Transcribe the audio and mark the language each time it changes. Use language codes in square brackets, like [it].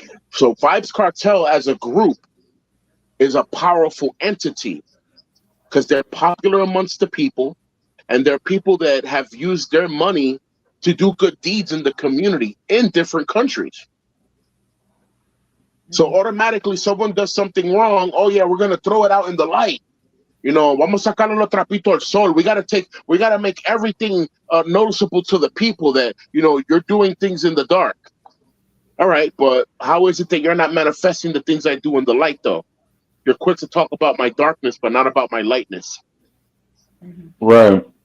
[en] So Vibes Cartel as a group is a powerful entity because they're popular amongst the people, and they're people that have used their money to do good deeds in the community in different countries. So automatically, someone does something wrong. Oh yeah, we're gonna throw it out in the light. [es] Vamos a sacarle los trapitos al sol. [en] We gotta make everything noticeable to the people that you're doing things in the dark. All right, but how is it that you're not manifesting the things I do in the light, though? You're quick to talk about my darkness, but not about my lightness. Right.